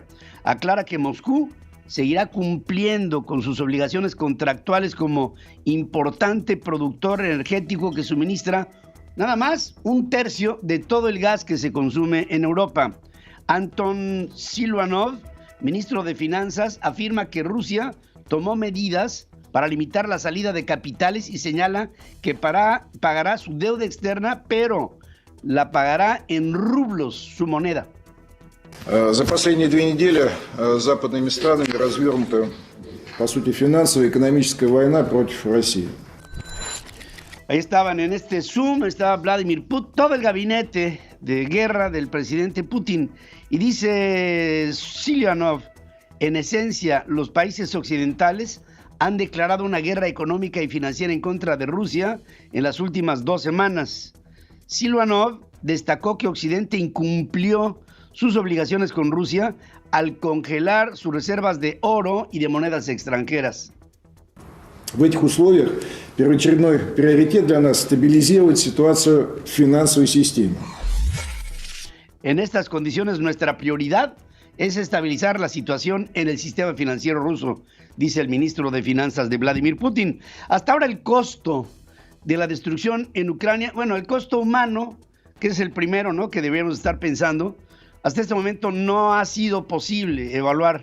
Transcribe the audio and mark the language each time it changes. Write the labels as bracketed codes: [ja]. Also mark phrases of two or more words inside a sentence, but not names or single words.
[es] Aclara que Moscú seguirá cumpliendo con sus obligaciones contractuales como importante productor energético que suministra nada más 1/3 de todo el gas que se consume en Europa. Anton Silvanov, ministro de Finanzas, afirma que Rusia tomó medidas para limitar la salida de capitales y señala que pagará su deuda externa, pero la pagará en rublos, su moneda. [ru] За последние 2 недели западными странами развернута, по сути, финансовая и экономическая война против России. [es] Ahí estaban en este Zoom, estaba Vladimir Putin, todo el gabinete de guerra del presidente Putin. Y dice Silvanov, en esencia, los países occidentales han declarado una guerra económica y financiera en contra de Rusia en las últimas 2 semanas. Silvanov destacó que Occidente incumplió sus obligaciones con Rusia al congelar sus reservas de oro y de monedas extranjeras. [ru] В этих условиях первоочередной приоритет для нас – стабилизировать ситуацию в финансовой системе. [es] En estas condiciones, nuestra prioridad es estabilizar la situación en el sistema financiero ruso, dice el ministro de Finanzas de Vladimir Putin. Hasta ahora el costo de la destrucción en Ucrania, bueno, el costo humano, que es el primero, ¿no?, que debemos estar pensando, hasta este momento no ha sido posible evaluar.